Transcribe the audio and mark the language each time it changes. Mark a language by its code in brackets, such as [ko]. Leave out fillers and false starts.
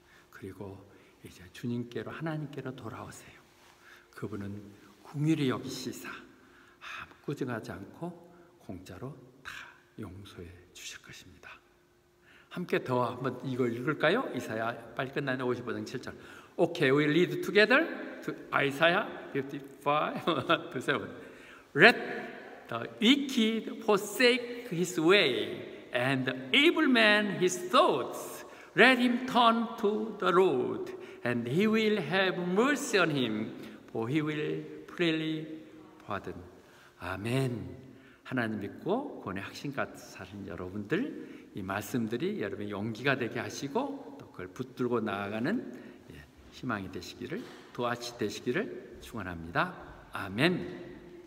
[ko] 그리고 이제 주님께로 하나님께로 돌아오세요. 그분은 긍휼히 여기시사 꾸중하지 않고 공짜로 다 용서해 주실 것입니다. 함께 더 한번 이걸 읽을까요? 이사야 빨리 끝나는 55장 7절. [en] Okay, we read together to Isaiah 55 to 7. Let the wicked forsake his way, and the evil man his thoughts. Let him turn to the Lord, and he will have mercy on him, for he will freely pardon. [ko] 아멘. 하나님 믿고 구원의 확신과 사는 여러분들, 이 말씀들이 여러분의 용기가 되게 하시고 또 그걸 붙들고 나아가는 희망이 되시기를, 도와시 되시기를 축원합니다. 아멘.